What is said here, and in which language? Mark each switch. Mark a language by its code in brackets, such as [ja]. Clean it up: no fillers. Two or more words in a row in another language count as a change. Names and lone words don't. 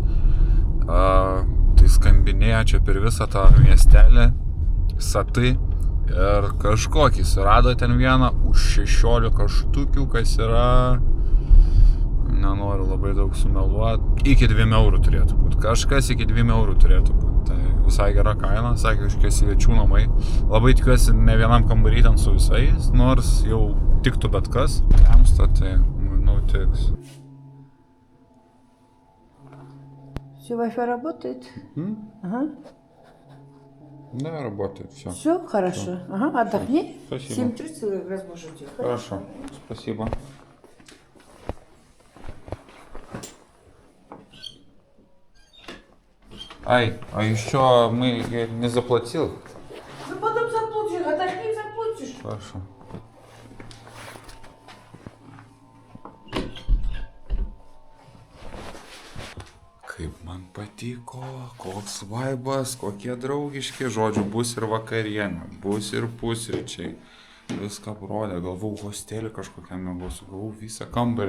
[lt] Tai skambinėjo čia per visą tą miestelį, Satai, ir kažkokį surado ten vieną už 16 štukių, kas yra, nenoriu labai daug sumeluoti, iki 2 eurų turėtų būti, kažkas iki 2 eurų turėtų būti, tai visai gera kaina, sakė, kažkokie svečių namai, labai tikiuosi ne vienam kambarį ten su visais, nors jau tiktų bet kas, temsta, tai manau tiks. [ru] Все, Wi-Fi работает? Ага. Да, работает, все. Все, хорошо. Ага, отдохни. Спасибо. 7:30 как раз можешь идти. Хорошо, спасибо. Ай, а еще я не заплатил. Ну потом заплатишь, отдохни, заплатишь. Хорошо. [lt] Kaip man patiko, koks vaibas, kokie draugiški, žodžiu, bus ir vakarienė, bus ir pusryčiai. Viską parodė, galvau, hostelį kažkokiam mėgosiu, galvau visą kambarį.